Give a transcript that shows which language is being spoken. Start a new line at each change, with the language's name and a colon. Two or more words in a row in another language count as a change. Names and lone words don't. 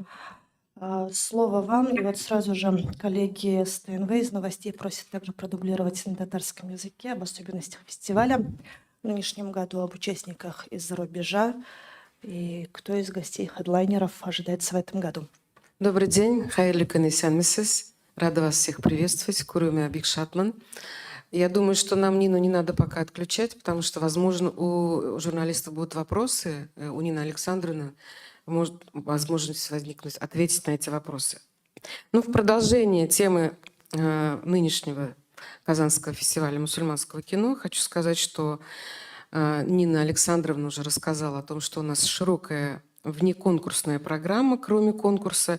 Russian: Слово вам. И сразу же коллеги с ТНВ из новостей просят также продублировать на татарском языке об особенностях фестиваля в нынешнем году, об участниках из-за рубежа и кто из гостей хедлайнеров ожидается в этом году. Добрый день,
Tatar: хайырлы күн исәнмесез. Рада вас всех приветствовать. Куруме Бик Шатман.
Russian: Я думаю, что нам Нину не надо пока отключать, потому что, возможно, у журналистов будут вопросы. У Нины Александровны может возможность возникнуть ответить на эти вопросы. В продолжение темы нынешнего Казанского фестиваля мусульманского кино хочу сказать, что Нина Александровна уже рассказала о том, что у нас широкая внеконкурсная программа, кроме конкурса.